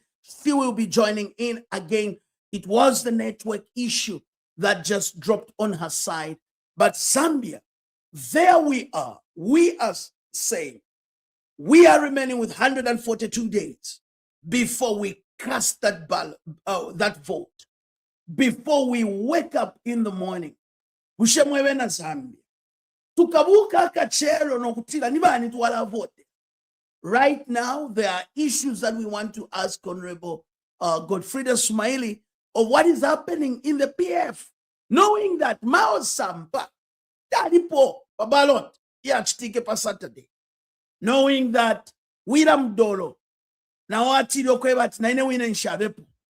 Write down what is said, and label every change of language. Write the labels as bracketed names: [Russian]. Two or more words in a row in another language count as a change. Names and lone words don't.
[English] She will be joining in again. It was the network issue that just dropped on her side. But Zambia, there we are. We are saying we are remaining with 142 days before we cast that vote. Before we wake up in the morning. [Bemba] Ushemwewe na Zambia. Tukabuka kachero nokutila nibani tuwala vote. [English] Right now, there are issues that we want to ask Honorable Godfridah Sumaili of what is happening in the PF, knowing that Mao Samba, Dadipo, Babalot, [Bemba] Yachitike pa Saturday, [English] knowing that William Dolo, [Bemba] Nawati Lokwebat, Naine Wina Shabepo.